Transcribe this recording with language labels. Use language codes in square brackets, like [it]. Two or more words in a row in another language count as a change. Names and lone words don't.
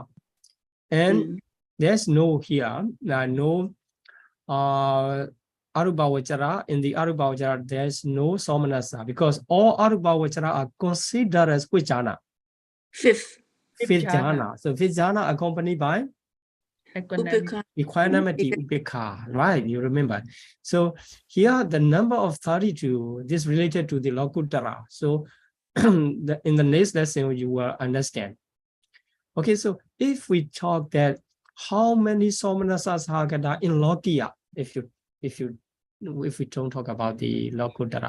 [en] And there's no here, no Arupavachara. In the Arupavachara, there's no Somanasa because all Arupavachara are considered as which jhana? 5th. 5th jhana. So 5th jhana accompanied by Upekha. equanimity, upekha, right? You remember. So here the number of 32, this related to the Lokuttara. So in the next lesson, you will understand. Okay, so if we talk that how many [pi] Somanasa Sahagata [en] in Lokiya, if we don't talk about the Lokuttara?